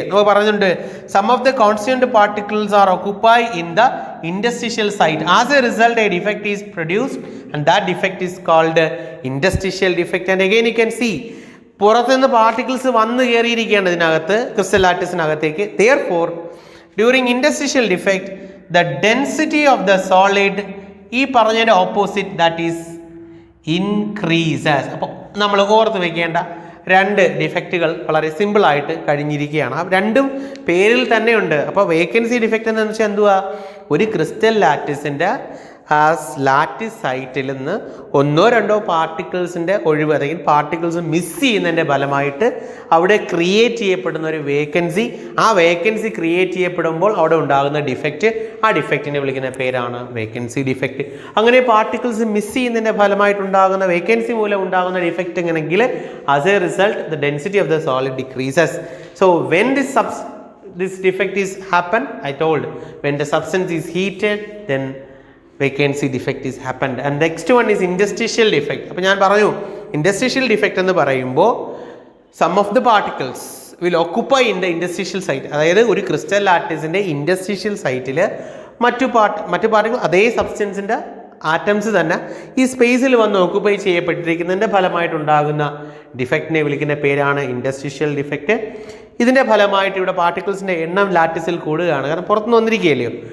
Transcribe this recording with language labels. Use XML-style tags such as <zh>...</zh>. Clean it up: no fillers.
<ml>നമ്മൾ പറഞ്ഞിട്ടുണ്ട്</ml> <en>Some of the constant particles are occupy in the interstitial site. As a result a defect is produced and that defect is called interstitial defect. And again you can see,</en> <ml>പുറത്തുനിന്ന് particles വന്ന് കയറിയിരിക്കുകയാണ് ഇതിനകത്ത്, crystal ലാറ്റിസിനകത്തേക്ക്.</ml> <en>Therefore, during interstitial defect, the density of the solid,</en> <ml>ഈ പറഞ്ഞതിൻ്റെ opposite,</ml> <en>That is increases.</en> <ml>അപ്പോൾ നമ്മൾ ഓർത്ത് വയ്ക്കേണ്ട രണ്ട് ഡിഫക്റ്റുകൾ വളരെ സിമ്പിളായിട്ട് കഴിഞ്ഞിരിക്കുകയാണ്. രണ്ടും പേരിൽ തന്നെയുണ്ട്. അപ്പോൾ വേക്കൻസി ഡിഫക്റ്റ് എന്ന് വെച്ചാൽ എന്തുവാ? ഒരു ക്രിസ്റ്റൽ ലാറ്റിസിൻ്റെ ആ ലാറ്റിസ് സൈറ്റിൽ നിന്ന് ഒന്നോ രണ്ടോ പാർട്ടിക്കിൾസിൻ്റെ ഒഴിവ് അല്ലെങ്കിൽ പാർട്ടിക്കിൾസ് മിസ് ചെയ്യുന്നതിൻ്റെ ഫലമായിട്ട് അവിടെ ക്രിയേറ്റ് ചെയ്യപ്പെടുന്ന ഒരു വേക്കൻസി, ആ വേക്കൻസി ക്രിയേറ്റ് ചെയ്യപ്പെടുമ്പോൾ അവിടെ ഉണ്ടാകുന്ന ഡിഫക്റ്റ്, ആ ഡിഫക്റ്റിനെ വിളിക്കുന്ന പേരാണ് വേക്കൻസി ഡിഫക്റ്റ്. അങ്ങനെ പാർട്ടിക്കിൾസ് മിസ് ചെയ്യുന്നതിൻ്റെ ഫലമായിട്ടുണ്ടാകുന്ന വേക്കൻസി മൂലം ഉണ്ടാകുന്ന defect എങ്ങനെയെങ്കിൽ</ml> <en>As a result the density of the solid decreases. So when this defect is happen, I told, when the substance is heated, then vacancy defect is happened. And next one is interstitial defect.</en> <ml>അപ്പോൾ ഞാൻ പറഞ്ഞു</ml> <en>interstitial defect</en> <ml>എന്ന് പറയുമ്പോൾ</ml> <en>some of the particles will occupy in the interstitial site.</en> <ml>അതായത് ഒരു crystal ലാറ്റിസിൻ്റെ interstitial സൈറ്റിൽ മറ്റു particle അതേ സബ്സ്റ്റൻസിൻ്റെ ആറ്റംസ് തന്നെ ഈ സ്പേസിൽ വന്ന് ഓക്കുപ്പൈ ചെയ്യപ്പെട്ടിരിക്കുന്നതിൻ്റെ ഫലമായിട്ടുണ്ടാകുന്ന ഡിഫക്റ്റിനെ വിളിക്കുന്ന പേരാണ് ഇൻഡസ്ട്രിഷ്യൽ ഡിഫക്റ്റ്. ഇതിൻ്റെ ഫലമായിട്ട് ഇവിടെ പാർട്ടിക്കിൾസിൻ്റെ എണ്ണം ലാറ്റിസിൽ കൂടുകയാണ്, കാരണം പുറത്തുനിന്ന് വന്നിരിക്കുകയല്ലയോ.</ml>